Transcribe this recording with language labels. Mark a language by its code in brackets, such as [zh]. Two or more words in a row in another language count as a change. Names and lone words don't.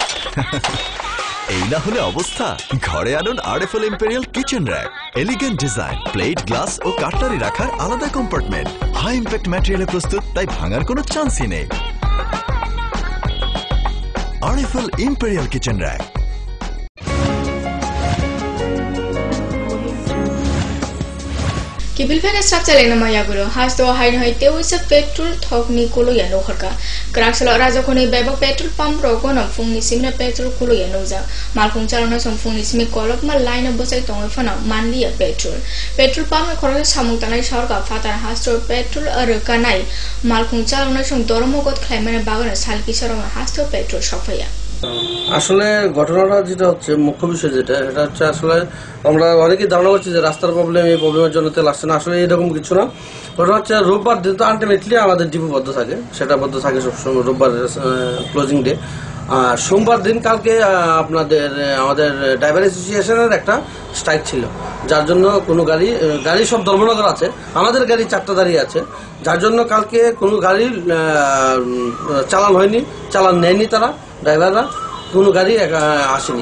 [bn] এই না হলে অবস্থা, ঘরে আনুন আরএফএল ইম্পেরিয়াল কিচেন র‍্যাক। [en] elegant design, [bn] প্লেট, গ্লাস ও কাটলারি রাখার আলাদা কম্পার্টমেন্ট, [en] high impact materialে [bn] প্রস্তুত, তাই ভাঙার কোনো চান্সই নেই। আরএফএল ইম্পেরিয়াল কিচেন র‍্যাক। [trp] Kibilfena sapchalena mayagulo hasto hain hoite uisa petrol thokni kolo ya noharka kraksalo rajakoni bebak [en] petrol pump [trp] rogono fungni simna petrol kolo ya noja malkhung chalona som fungni simi kolok ma line bosai tong fana manliya [en] petrol pump [trp] khorok samung tanai sarka fatar hasto petrol arkanai malkhung chalona som dormogot khlaimane bagana salki saroma hasto petrol shopaya [bn] আসলে ঘটনাটা যেটা হচ্ছে মুখ্য বিষয় যেটা এটা হচ্ছে আসলে আমরা অনেকেই ধারণা করছি যে রাস্তার প্রবলেম, এই প্রবলেমের জন্য তেল আসছে না। আসলে এরকম কিছু না। ঘটনা হচ্ছে রোববার দিন তো আলটিমেটলি আমাদের ডিপো বন্ধ থাকে, সেটা বন্ধ থাকে সবসময় রোববার [en] closing day. [bn] আর সোমবার দিন কালকে আমাদের [en] driver associationের [bn] একটা স্ট্রাইক ছিল, যার জন্য কোনো গাড়ি সব ধর্মনগর আছে, আমাদের গাড়ি 4টা দাঁড়িয়ে আছে, যার জন্য কালকে কোনো গাড়ির চালান হয়নি, চালান নেয়নি তারা ড্রাইভাররা, কোনো গাড়ি আসেনি।